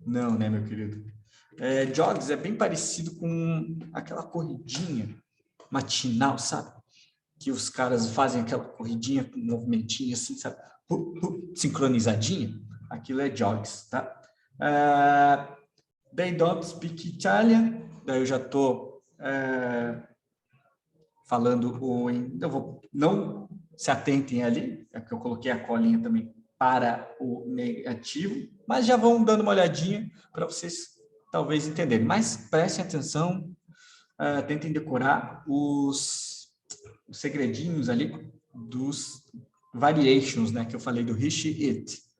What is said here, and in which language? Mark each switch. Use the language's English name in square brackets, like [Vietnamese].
[Portuguese] Não, né, meu querido? Jogs é bem parecido com aquela corridinha matinal, sabe? Que os caras fazem aquela corridinha com um movimentinho assim, sabe? Sincronizadinho. Aquilo é jogs, tá? [English] They don't speak Italian. [Portuguese] Daí eu já estou falando não se atentem ali, é que eu coloquei a colinha também para o negativo, mas já vão dando uma olhadinha para vocês talvez entenderem. Mas prestem atenção, tentem decorar os segredinhos ali dos variations, né, que eu falei do he, she, it.